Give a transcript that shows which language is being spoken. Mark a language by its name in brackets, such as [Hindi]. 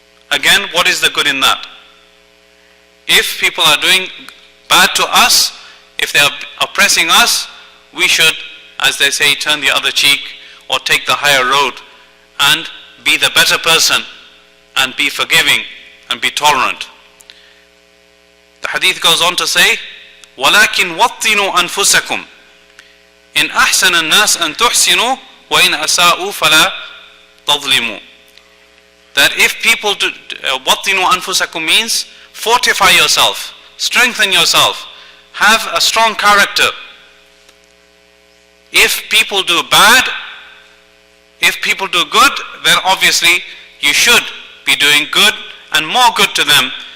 [English] Again, what is the good in that? If people are doing bad to us, if they are oppressing us, we should, as they say, turn the other cheek or take the higher road and be the better person and be forgiving and be tolerant. The hadith goes on to say, [Arabic] وَلَكِنْ وَطِّنُوا أَنفُسَكُمْ إِنْ أَحْسَنَ النَّاسِ أَن تُحْسِنُوا وَإِنْ أَسَاءُوا فَلَا تَظْلِمُوا. [English] That if people do, [Arabic] وَطِّنُوا أَنفُسَكُمْ [English] means fortify yourself, strengthen yourself, have a strong character. If people do bad, if people do good, then obviously you should be doing good and more good to them.